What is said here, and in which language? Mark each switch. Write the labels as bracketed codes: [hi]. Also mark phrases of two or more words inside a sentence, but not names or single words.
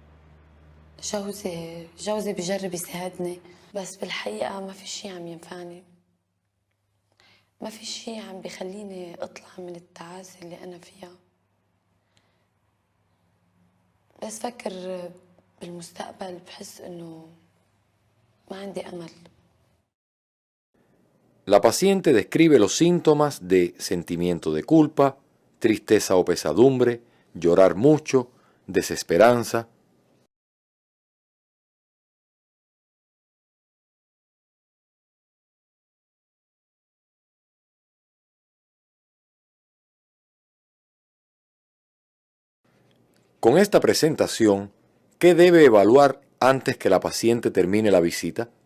[ar] جوزي بيجرب يساعدني بس بالحقيقة ما في شيء عم ينفعني. ما في شيء عم بيخليني اطلع من التعاسة اللي انا فيها. بس فكر بالمستقبل بحس انه ما عندي امل. [es] La paciente describe los síntomas de sentimiento de culpa, tristeza o pesadumbre, llorar mucho, desesperanza. Con esta presentación, ¿qué debe evaluar antes que la paciente termine la visita?